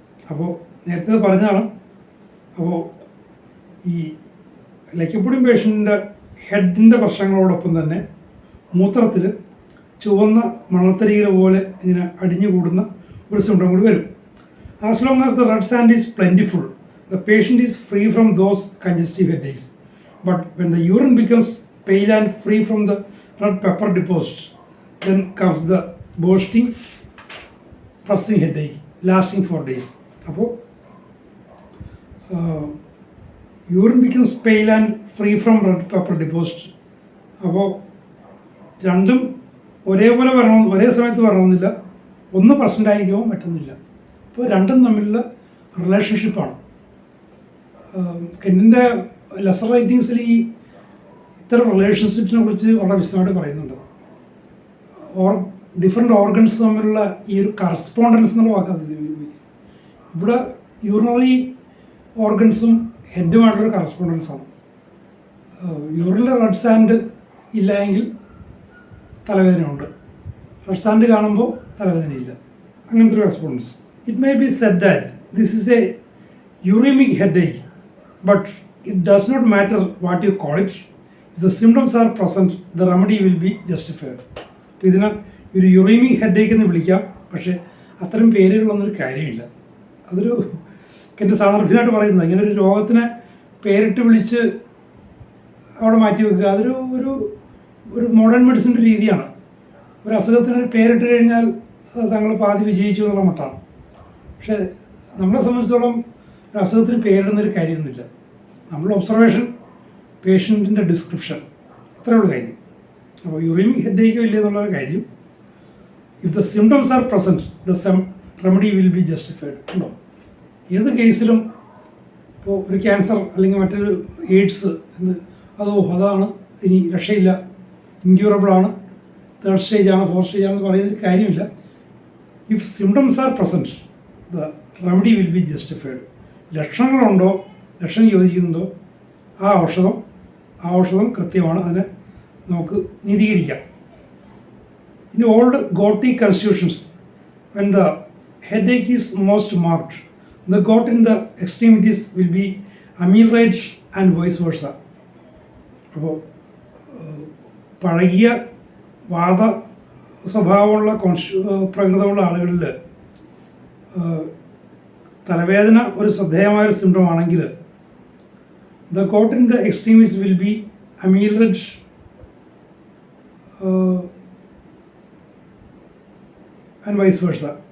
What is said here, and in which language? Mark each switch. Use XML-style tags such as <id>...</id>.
<ml>അപ്പോൾ നേരത്തെ പറഞ്ഞാണ്. അപ്പോൾ ഈ ലൈക്കോപോഡിയം പേഷ്യൻറ്റിൻ്റെ ഹെഡിൻ്റെ പ്രശ്നങ്ങളോടൊപ്പം തന്നെ മൂത്രത്തിൽ ചുവന്ന മണത്തരികൾ പോലെ ഇങ്ങനെ അടിഞ്ഞുകൂടുന്ന ഒരു സിംറ്റം കൂടി വരും.</ml> <en>As long as the red sand is plentiful, the patient is free from those congestive headaches. But when the urine becomes pale and free from the red pepper deposits, then comes the bursting, pressing headache lasting for days.</en> <ml>അപ്പോൾ</ml> <en>Urine becomes pale and free from red pepper deposits.</en> <ml>അപ്പോൾ രണ്ടും ഒരേപോലെ വരണം, ഒരേ സമയത്ത് വരണമെന്നില്ല. ഒന്ന് present ആയിരിക്കുമോ പറ്റുന്നില്ല. അപ്പോൾ രണ്ടും തമ്മിലുള്ള റിലേഷൻഷിപ്പാണ്. കെൻറ്റിൻ്റെ ലെസർ റൈറ്റിങ്സിൽ ഈ ഇത്തരം റിലേഷൻഷിപ്പിനെ കുറിച്ച് വളരെ വിശദമായിട്ട് പറയുന്നുണ്ട്. ഡിഫറെൻ്റ് ഓർഗൻസ് തമ്മിലുള്ള ഈ ഒരു കറസ്പോണ്ടൻസ് എന്നുള്ള വാക്കാണ് ഉപയോഗിക്കുന്നത്. ഇവിടെ യൂറിനറി ഓർഗൻസും ഹെഡുമായിട്ടുള്ള കറസ്പോണ്ടൻസാണ്. യൂറിനിലെ റെഡ് സാൻഡ് ഇല്ല എങ്കിൽ തലവേദനയുണ്ട്, റെഡ് സാൻഡ് കാണുമ്പോൾ തലവേദനയില്ല, അങ്ങനത്തെ ഒരു correspondence.</ml> <en>It may be said that this is a uremic headache, but it does not matter what you call it. If the symptoms are present, the remedy will be justified.</en> <ml>അപ്പോൾ ഇതിനെ ഒരു uraemic headache എന്ന് വിളിക്കാം, പക്ഷേ അത്തരം പേരുകളൊന്നൊരു കാര്യമില്ല. അതൊരു എൻ്റെ സാന്ദർഭികമായിട്ട് പറയുന്നത്. ഇങ്ങനെ ഒരു രോഗത്തിനെ പേരിട്ട് വിളിച്ച് അവിടെ മാറ്റി വെക്കുക, അതൊരു ഒരു മോഡേൺ മെഡിസിൻ്റെ രീതിയാണ്. ഒരു അസുഖത്തിന് പേരിട്ട് കഴിഞ്ഞാൽ തങ്ങൾ പാതി വിജയിച്ചു എന്നുള്ള മട്ടാണ്. പക്ഷേ നമ്മളെ സംബന്ധിച്ചിടത്തോളം ഒരു അസുഖത്തിന് പേരിടുന്നൊരു കാര്യമൊന്നുമില്ല. നമ്മൾ ഒബ്സർവേഷൻ, പേഷ്യൻറ്റിൻ്റെ ഡിസ്ക്രിപ്ഷൻ, അത്രേ ഉള്ളൂ കാര്യം. അപ്പോൾ യൂറിമിക് ഹെഡേക്കോ ഇല്ല എന്നുള്ളൊരു കാര്യം.</ml> <en>If the symptoms are present the remedy will be justified.</en> <ml>ഉണ്ടോ? ഏത് കേസിലും ഇപ്പോൾ ഒരു ക്യാൻസർ അല്ലെങ്കിൽ മറ്റൊരു എയ്ഡ്സ് എന്ന് അതാണ് ഇനി രക്ഷയില്ല, ഇൻക്യൂറബിളാണ്, 3rd സ്റ്റേജാണ്, 4th സ്റ്റേജാണെന്ന് പറയുന്നൊരു കാര്യമില്ല.</ml> <en>If symptoms are present the remedy will be justified.</en> <ml>ലക്ഷണങ്ങളുണ്ടോ, ലക്ഷണം യോജിക്കുന്നുണ്ടോ, ആ ഔഷധം കൃത്യമാണ്, അതിനെ നമുക്ക് നീതീകരിക്കാം.</ml> <en>In old gouty constitutions when the headache is most marked, the gout in the extremities will be ameliorated and vice versa.</en> <ml>അപ്പോൾ പഴകിയ വാദ സ്വഭാവമുള്ള പ്രകൃതമുള്ള ആളുകളിൽ തലവേദന ഒരു ശ്രദ്ധേയമായൊരു സിംറ്റം ആണെങ്കിൽ</ml> <en>The gout in the extremities will be ameliorated and vice versa.</en>